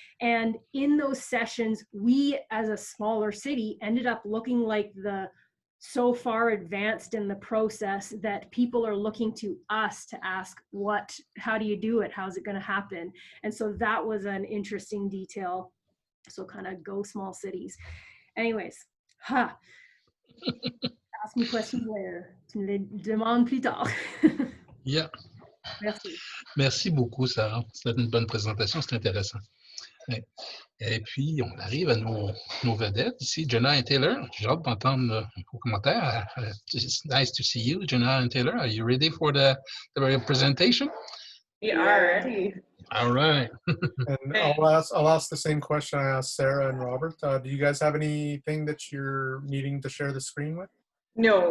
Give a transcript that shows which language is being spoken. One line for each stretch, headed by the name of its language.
English: And in those sessions, we, as a smaller city, ended up looking like so far advanced in the process that people are looking to us to ask, how do you do it? How's it going to happen? And so that was an interesting detail. So kind of go small cities. Anyways. Ask me questions later.
French: Tu me les demandes plus tard.
English: Yeah.
French: Merci. Merci beaucoup, Sarah. C'était une bonne présentation, c'est intéressant. Ouais. Et puis, on arrive à nos vedettes ici, Jenna et Taylor. J'ai hâte d'entendre vos commentaires.
English: It's nice to see you, Jenna and Taylor. Are you ready for the presentation? We are ready. All right. And I'll ask the same question I asked Sarah and Robert. Do you guys have anything that you're needing to share the screen with? No.